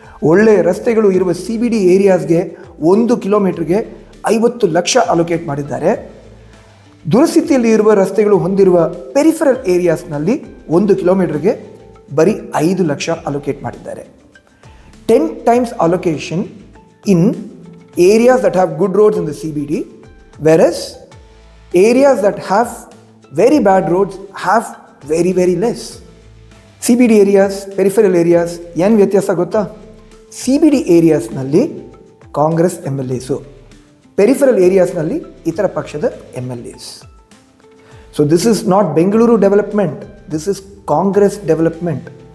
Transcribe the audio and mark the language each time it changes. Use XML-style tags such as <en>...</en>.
<kn>ಒಳ್ಳೆಯ ರಸ್ತೆಗಳು ಇರುವ CBD ಏರಿಯಾಸ್ಗೆ 1 ಕಿಲೋಮೀಟ್ರಿಗೆ 50 ಲಕ್ಷ ಅಲೋಕೇಟ್ ಮಾಡಿದ್ದಾರೆ. ದುರಸ್ಥಿತಿಯಲ್ಲಿ ಇರುವ ರಸ್ತೆಗಳು ಹೊಂದಿರುವ ಪೆರಿಫರಲ್ ಏರಿಯಾಸ್ನಲ್ಲಿ 1 ಕಿಲೋಮೀಟ್ರಿಗೆ ಬರೀ 5 ಲಕ್ಷ ಅಲೋಕೇಟ್ ಮಾಡಿದ್ದಾರೆ.</kn> <en>10 times allocation in areas that have good roads in the CBD, whereas areas that have very bad roads have very less.</en> <kn>CBD areas, peripheral areas ಏನು ವ್ಯತ್ಯಾಸ ಗೊತ್ತಾ? CBD ಏರಿಯಾಸ್ನಲ್ಲಿ ಕಾಂಗ್ರೆಸ್ MLAಸು, ಪೆರಿಫರಲ್ ಏರಿಯಾಸ್ನಲ್ಲಿ ಇತರ ಪಕ್ಷದ MLAs.</kn> <en>So this is not Bengaluru development, this is Congress development.</en>